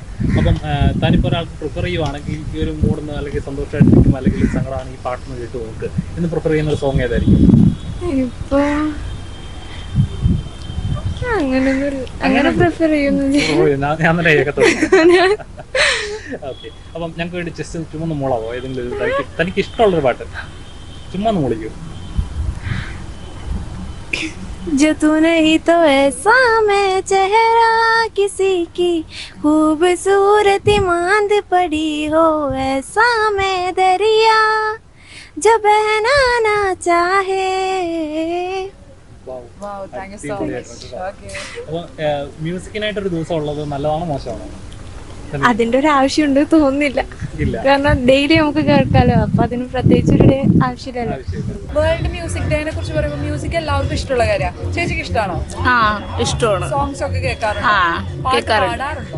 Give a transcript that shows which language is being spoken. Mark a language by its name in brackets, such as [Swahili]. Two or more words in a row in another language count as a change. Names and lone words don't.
[Malayalam] അപ്പം താനിപ്പോൾ ഒരാൾക്ക് പ്രിഫർ ചെയ്യുവാണെങ്കിൽ ഈ ഒരു മൂടുന്ന അല്ലെങ്കിൽ സന്തോഷമായിട്ടിരിക്കും അല്ലെങ്കിൽ സങ്കടമാണ് ഈ പാട്ടൊന്ന് കേട്ട് നോക്ക് എന്ന് പ്രിഫർ ചെയ്യുന്ന ഒരു സോങ് ഏതായിരിക്കും? ഇപ്പൊ അങ്ങനെ പ്രിഫർ ചെയ്യുന്നത് ഞാൻ തന്നെ കേൾക്കത്തുള്ളൂ. ഓക്കെ, അപ്പം ഞങ്ങൾക്ക് വേണ്ടി ജസ്റ്റ് ചുമ്മാ ഒന്ന് മൂളാവോ ഏതെങ്കിലും തനിക്ക് ഇഷ്ടമുള്ളൊരു പാട്ട്? ചുമ്മാ ഒന്ന് മൂളിക്കൂ. [Hindi] जो तू नहीं तो ऐसा मैं चेहरा किसी की खूबसूरती मांद पड़ी हो, ऐसा मैं दरिया जो बहना ना चाहे. [English] Wow, thank you so much. Okay. [Malayalam] അപ്പോൾ മ്യൂസിക്കിനായിട്ടൊരു ദിവസം ഉള്ളത് നല്ലതാണോ മോശമാണോ? അതിന്റെ ഒരു ആവശ്യമുണ്ട് തോന്നുന്നില്ല. ഇല്ല. കാരണം ഡെയിലി നമുക്ക് കേൾക്കാലോ, അപ്പൊ അതിന് പ്രത്യേകിച്ച് ഒരു ആവശ്യമില്ലല്ലോ. വേൾഡ് മ്യൂസിക് ഡേനെ കുറിച്ച് പറയുമ്പോൾ മ്യൂസിക് എല്ലാവർക്കും ഇഷ്ടമുള്ള കാര്യമാണ്. ചേച്ചിക്ക് ഇഷ്ടമാണോ? ആ ഇഷ്ടമാണ്. സോങ്സ് ഒക്കെ കേൾക്കാറുണ്ടോ? പാടാറുണ്ടോ?